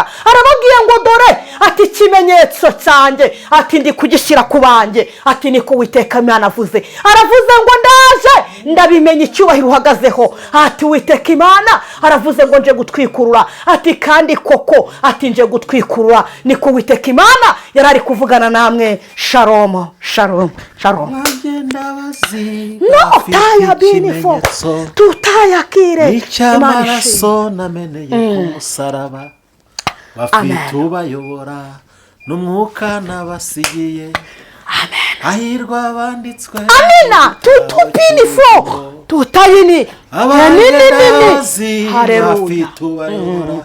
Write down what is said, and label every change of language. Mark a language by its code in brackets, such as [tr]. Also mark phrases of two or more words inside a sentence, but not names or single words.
[rw] Arababwiye ngo dore ati ikimenyetso cyanjye, ati ndi kugishyira ku banjye, ati niko Uwiteka Imana avuze. Aravuze ngo ndaje ndabimenya icyubahiro uhagazeho, ati Uwiteka Imana aravuze ngo nje gutwikurura, ati kandi koko ati nje gutwikurura, niko Uwiteka Imana yarari kuvugana namwe. [he] Shalom shalom shalom. No taya bini fo tutayakire [rw] icyamaraso nameneye ku musaraba, bafite ubayobora n'umwuka nabasigiye. Ahirwa abanditswe. Amina tutupini fo tutayini abanini bafite ubayobora.